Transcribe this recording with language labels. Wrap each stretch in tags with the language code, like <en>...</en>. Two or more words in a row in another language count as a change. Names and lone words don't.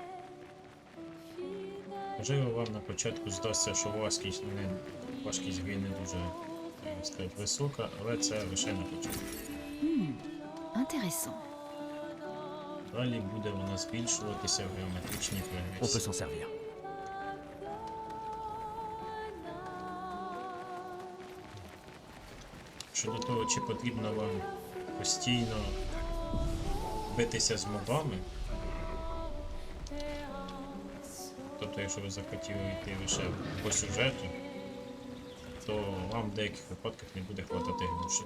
<uk>Можливо, вам на початку здасться, що важкість гри не дуже сказати, висока, але це лише на початку.</uk> <fr>Intéressant.</fr> <uk>Далі буде вона збільшуватися в геометричній</uk> <fr>On peut</fr> <uk>прогресії.</uk> <fr>s'en servir.</fr> <uk>Щодо того, чи потрібно вам постійно битися з мобами, тобто якщо ви захотіли йти лише по сюжету, то вам в деяких випадках не буде хватати грошей.</uk>